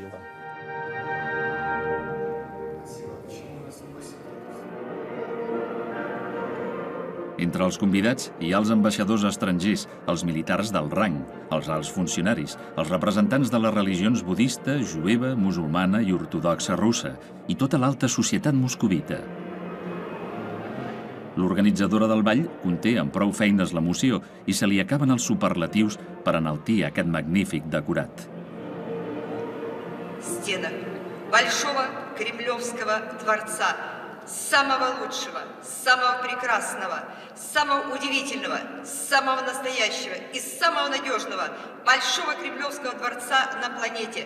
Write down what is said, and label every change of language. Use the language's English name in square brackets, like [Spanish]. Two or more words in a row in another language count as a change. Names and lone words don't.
[Catalan] Entre els convidats hi ha els ambaixadors estrangers, els militars del rang, els alts funcionaris, els representants de les religions budista, jueva, musulmana i ortodoxa russa, i tota l'alta societat moscovita. L'organitzadora del ball conté amb prou feines l'emoció i se li acaben els superlatius per enaltir aquest magnífic decorat. [Russian] Стена Большого Кремлевского дворца, самого лучшего, самого прекрасного, самого удивительного, самого настоящего и самого надежного Большого Кремлевского дворца на планете.